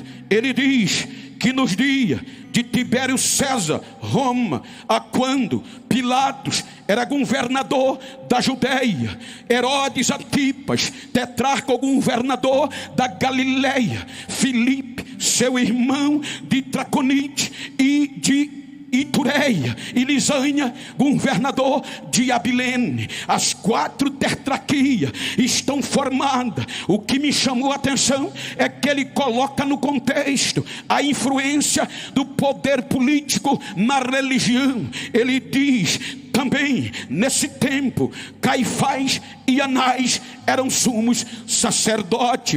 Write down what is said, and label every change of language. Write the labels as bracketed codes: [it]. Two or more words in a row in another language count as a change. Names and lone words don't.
[pt] Ele diz que nos dias de Tibério César, Roma, a quando Pilatos era governador da Judeia, Herodes Antipas, tetrarca ou governador da Galileia, Filipe, seu irmão de Traconite e de Itureia e Lisânia, governador de Abilene. As 4 tetrarquias estão formadas. O que me chamou a atenção é que ele coloca no contexto a influência do poder político na religião. Ele diz também, nesse tempo, Caifás e Anás eram sumos sacerdotes.